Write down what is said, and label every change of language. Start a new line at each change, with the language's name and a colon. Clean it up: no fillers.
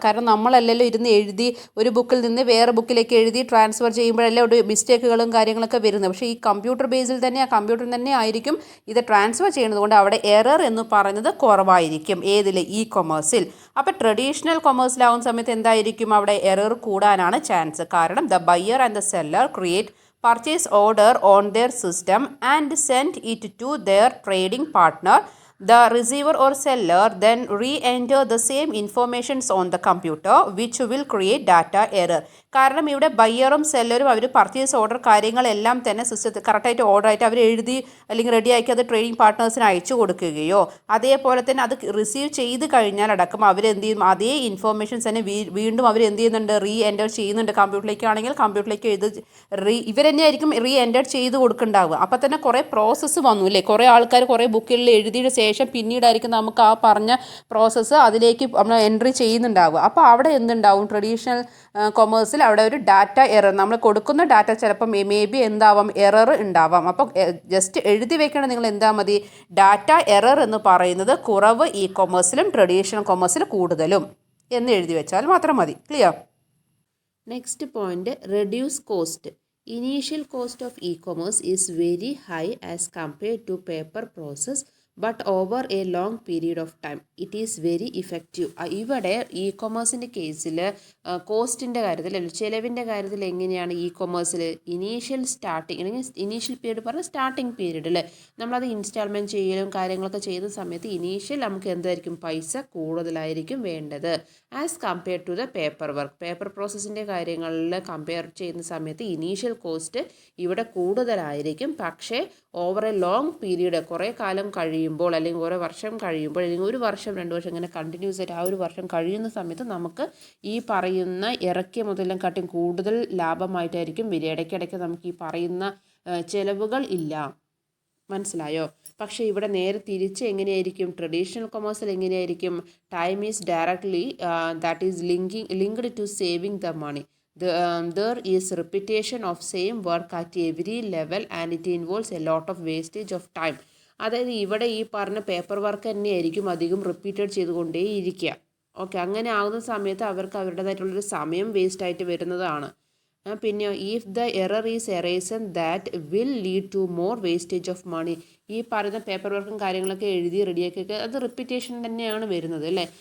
Malayalam: കാരണം നമ്മളല്ലല്ലോ ഇരുന്ന് എഴുതി ഒരു ബുക്കിൽ നിന്ന് വേറെ ബുക്കിലേക്ക് എഴുതി ട്രാൻസ്ഫർ ചെയ്യുമ്പോഴല്ലേ ഒരു മിസ്റ്റേക്കുകളും കാര്യങ്ങളൊക്കെ വരുന്നത്. പക്ഷേ ഈ കമ്പ്യൂട്ടർ ബേസിൽ തന്നെ കമ്പ്യൂട്ടർ തന്നെ ആയിരിക്കും ഇത് ട്രാൻസ്ഫർ ചെയ്യുന്നത് കൊണ്ട് അവിടെ എറർ എന്ന് പറയുന്നത് കുറവായിരിക്കും. ഏതിൽ? ഇ കൊമേഴ്സിൽ. അപ്പോൾ ട്രഡീഷണൽ കൊമേഴ്സിലാവുന്ന സമയത്ത് എന്തായിരിക്കും, അവിടെ എറർ കൂടാനാണ് ചാൻസ്.
English: കാരണം the buyer and the seller create purchase order on their system and send it to their trading partner. The receiver or seller then re-enter the same informations on the computer which will create data error.
Malayalam: കാരണം ഇവിടെ ബയ്യറും സെല്ലറും അവർ purchase order കാര്യങ്ങളെല്ലാം തന്നെ സിസ്റ്റത്തിൽ കറക്റ്റായിട്ട് ഓർഡറായിട്ട് അവർ എഴുതി അല്ലെങ്കിൽ റെഡിയാക്കി അത് ട്രേഡിംഗ് പാർട്ട്നേഴ്സിന് അയച്ചു കൊടുക്കുകയോ അതേപോലെ തന്നെ അത് റിസീവ് ചെയ്ത് കഴിഞ്ഞാൽ അടക്കം അവരെന്ത് ചെയ്യും, അതേ ഇൻഫോർമേഷൻസ് തന്നെ വീണ്ടും അവർ എന്ത് ചെയ്യുന്നുണ്ട്, റീ എൻ്റർ ചെയ്യുന്നുണ്ട്. കമ്പ്യൂട്ടറിലേക്കാണെങ്കിൽ കമ്പ്യൂട്ടറിലേക്ക് ഇവർ തന്നെയായിരിക്കും റീ എൻ്റർ ചെയ്ത് കൊടുക്കുന്നുണ്ടാവുക. അപ്പോൾ തന്നെ കുറേ പ്രോസസ്സ് വന്നു അല്ലേ. കുറേ ആൾക്കാർ കുറേ ബുക്കുകളിൽ എഴുതിയ ശേഷം പിന്നീടായിരിക്കും നമുക്ക് ആ പറഞ്ഞ പ്രോസസ്സ് അതിലേക്ക് നമ്മൾ എൻട്രി ചെയ്യുന്നുണ്ടാവുക. അപ്പോൾ അവിടെ എന്തുണ്ടാവും, ട്രഡീഷണൽ കൊമേഴ്സിൽ അവിടെ ഒരു ഡാറ്റ എറർ, നമ്മൾ കൊടുക്കുന്ന ഡാറ്റ ചിലപ്പോൾ മേ ബി എന്താവാം, എറർ ഉണ്ടാവാം. അപ്പോൾ ജസ്റ്റ് എഴുതി വെക്കണം നിങ്ങൾ എന്താ മതി, ഡാറ്റ എറർ എന്ന് പറയുന്നത് കുറവ് ഇ കൊമേഴ്സിലും ട്രഡീഷണൽ കൊമേഴ്സിൽ കൂടുതലും എന്ന് എഴുതി വെച്ചാൽ മാത്രം മതി. Clear? Next point, reduce cost.
English: Initial cost of e-commerce is very high as compared to paper process, but over a long period of time it is very effective.
Malayalam: ഇവിടെ ഇ കൊമേഴ്സിൻ്റെ കേസിൽ കോസ്റ്റിൻ്റെ കാര്യത്തിൽ അല്ലെങ്കിൽ ചിലവിൻ്റെ കാര്യത്തിൽ എങ്ങനെയാണ് ഇ കൊമേഴ്സിൽ ഇനീഷ്യൽ സ്റ്റാർട്ടിങ് അല്ലെങ്കിൽ initial period പറഞ്ഞാൽ starting period അല്ലേ, നമ്മളത് ഇൻസ്റ്റാൾമെൻറ്റ് ചെയ്യലും കാര്യങ്ങളൊക്കെ ചെയ്യുന്ന സമയത്ത് ഇനീഷ്യൽ നമുക്ക് എന്തായിരിക്കും പൈസ കൂടുതലായിരിക്കും വേണ്ടത് as compared to the paper പ്രോസസ്സിൻ്റെ കാര്യങ്ങളിൽ കമ്പയർ ചെയ്യുന്ന സമയത്ത് ഇനീഷ്യൽ കോസ്റ്റ് ഇവിടെ കൂടുതലായിരിക്കും. പക്ഷേ ഓവർ എ ലോങ് പീരീഡ് കുറേ കാലം കഴിയുമ്പോൾ അല്ലെങ്കിൽ ഓരോ വർഷം കഴിയുമ്പോൾ അല്ലെങ്കിൽ ഒരു വർഷം 2 വർഷം ഇങ്ങനെ കണ്ടിന്യൂസ് ആയിട്ട് ആ ഒരു വർഷം കഴിയുന്ന സമയത്ത് നമുക്ക് ഈ പറയുന്ന ഇറക്കിയ മുതലിനെക്കാട്ടും കൂടുതൽ ലാഭമായിട്ടായിരിക്കും വരിക. ഇടയ്ക്കിടയ്ക്ക് നമുക്ക് ഈ പറയുന്ന ചിലവുകൾ ഇല്ല. മനസ്സിലായോ? പക്ഷേ ഇവിടെ നേരെ തിരിച്ച് എങ്ങനെയായിരിക്കും ട്രഡീഷണൽ കൊമേഴ്സിൽ എങ്ങനെയായിരിക്കും
English: Time is directly that is linked to saving the money. There is repetition of same work at every level and it involves a lot of wastage of time.
Malayalam: അതായത് ഇവിടെ ഈ പറഞ്ഞ പേപ്പർ വർക്ക് തന്നെയായിരിക്കും അധികം repeated ചെയ്തുകൊണ്ടേ ഇരിക്കുക. Okay, അങ്ങനെ ആകുന്ന സമയത്ത് അവർക്ക് അവരുടേതായിട്ടുള്ളൊരു സമയം വേസ്റ്റ് ആയിട്ട് വരുന്നതാണ്.
English: പിന്നെ if the error is erased that will lead to more wastage of money.
Malayalam: ഈ പറയുന്ന പേപ്പർ വർക്കും കാര്യങ്ങളൊക്കെ എഴുതി റെഡിയാക്കിയൊക്കെ അത് റിപ്പീറ്റേഷൻ തന്നെയാണ് വരുന്നത് അല്ലേ.